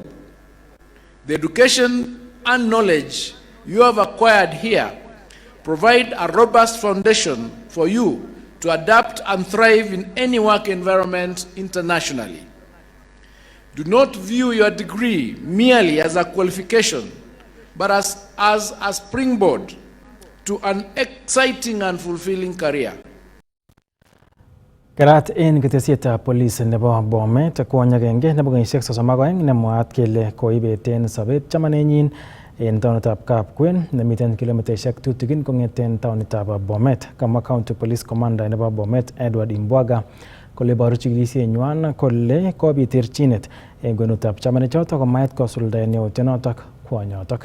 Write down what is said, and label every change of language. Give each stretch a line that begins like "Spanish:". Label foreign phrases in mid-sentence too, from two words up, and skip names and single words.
English: The education and knowledge you have acquired here provide a robust foundation for you to adapt and thrive in any work environment internationally. Do not view your degree merely as a qualification, but as a springboard to an exciting and fulfilling career.
Kalenjin: Karat en ketesietab police nebo Bomet kwonyagenge nebo kenyisiek 32 nemwaat kele koibeten sobet chamanenyin en taonitab Kapkwen nemiten kilomitaisiek tutigin kong'eten taonitab Bomet. Kamwa
English: County Police Commander
Kalenjin: nebo Bomet Edward Imbwaga kole boru chikilisienywan kole kobit terchinet en kwenutab chamanechoto komait kosuldaen yautyonotok kwonyotok.